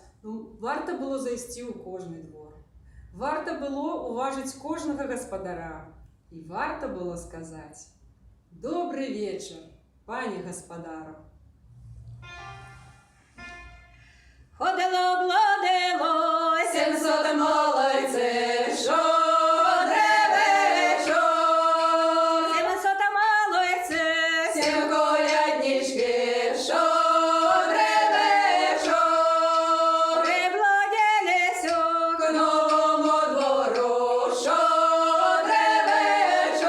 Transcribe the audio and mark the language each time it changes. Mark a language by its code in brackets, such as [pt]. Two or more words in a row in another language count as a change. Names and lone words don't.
[be] Ну, варта было зайсці ў кожны двор. Варта было уважыць кожнага гаспадара. І варта было сказаць: «Добры вечар, пане гаспадару». [uk] Ходило, блудило, 700 молодців, щодрий вечір. 700 молодців, 7 колядничків, щодрий вечір. Приблудилися к новому двору, щодрий вечір.